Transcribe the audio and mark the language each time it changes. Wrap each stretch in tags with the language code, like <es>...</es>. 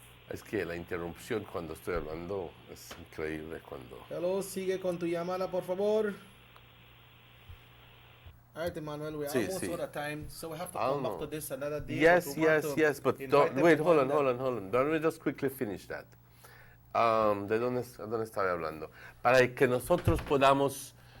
<es>Es que la interrupción cuando estoy hablando es increíble cuando... Hello, sigue con tu llamada, por favor.</es> <en>All right, Emmanuel, we're almost out of time, so we have to come back to this another day. Yes, but don't, wait, hold on. Let me just quickly finish that.</en> <es>¿De dónde estaba hablando? Para que nosotros podamos</es>